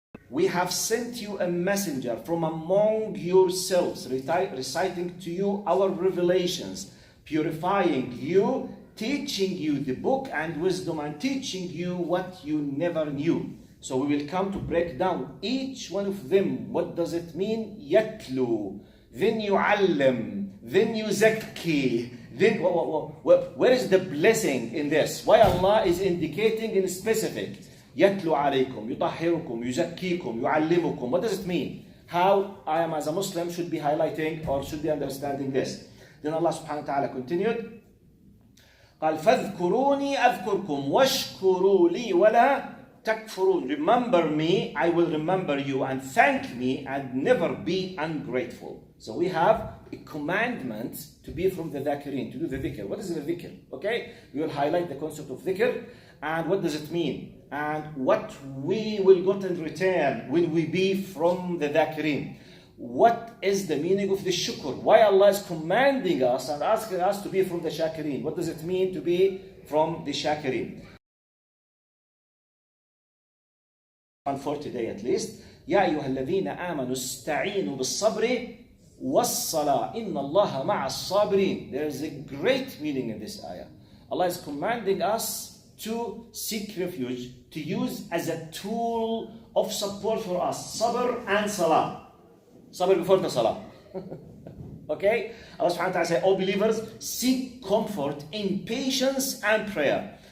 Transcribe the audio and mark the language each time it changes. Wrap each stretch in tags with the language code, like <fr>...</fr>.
<en>We have sent you a messenger from among yourselves, reciting to you our revelations, purifying you, teaching you the book and wisdom, and teaching you what you never knew. So we will come to break down each one of them. What does it mean?</en> <ar>يَتْلُو, then يُعَلِّم, then يُزَكِّي.</ar> <en>Then where is the blessing in this? Why Allah is indicating in specific?</en> <ar>يَتْلُو عَلَيْكُمْ, يُطَهِّرُكُمْ, يُزَكِّيكُمْ, يُعَلِّمُكُم.</ar> <en>What does it mean? How I am as a Muslim should be highlighting or should be understanding this. Then Allah subhanahu wa ta'ala continued.</en> <ar>قال فاذكروني أذكركم واشكروا لي ولا تكفرون.</ar> <en>Remember me, I will remember you, and thank me and never be ungrateful. So we have a commandment to be from the dhakirin, to do the dhikr. What is the dhikr? Okay, we will highlight the concept of dhikr and what does it mean and what we will get in return when we be from the dhakirin. What is the meaning of the shukr? Why Allah is commanding us and asking us to be from the shakirin? What does it mean to be from the shakirin? For today at least.</en> <ar>يا أيها الذين آمنوا استعينوا بالصبر والصلاة إن الله مع الصابرين.</ar> <en>There is a great meaning in this ayah. Allah is commanding us to seek refuge, to use as a tool of support for us, sabr and salah. Sabr before the salah. Okay? Allah subhanahu wa ta'ala says, all believers, seek comfort in patience and prayer.</en>